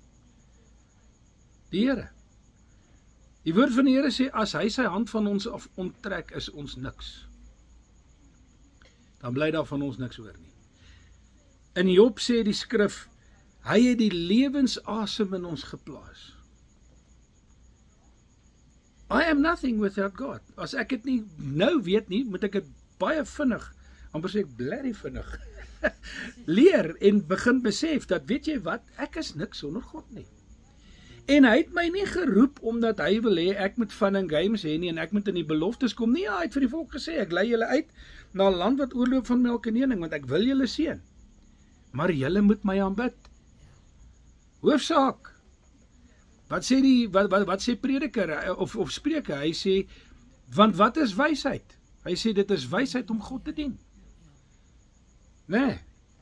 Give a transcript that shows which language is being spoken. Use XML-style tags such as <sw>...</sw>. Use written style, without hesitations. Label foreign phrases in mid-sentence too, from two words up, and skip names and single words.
<af>Die Here. Die woord van die Here sê, as hy sy hand van ons af onttrek, is ons niks. Dan bly daar van ons niks oor nie. In Job sê die skrif, hy het die lewensasem in ons geplaas.</af> <en>I am nothing without God.</en> <af>As ek dit nie nou weet nie, moet ek dit baie vinnig, amper sê ek blerrie vinnig, leer en begin besef, dat weet jy wat, ek is niks sonder God nie. En hy het my nie geroep, omdat hy wil hê, ek moet</af> <en>fun and games</en> <af>hê nie, en ek moet in die beloftes kom nie, hy het vir die volk gesê, ek lei julle uit, na 'n land wat oorloop van melk en honing, want ek wil julle seën. Maar julle moet my aanbid. Hoofsaak. Wat sê prediker of Spreuke? Hy sê, want wat is wysheid? Hy sê dit is wysheid om God te dien.</af>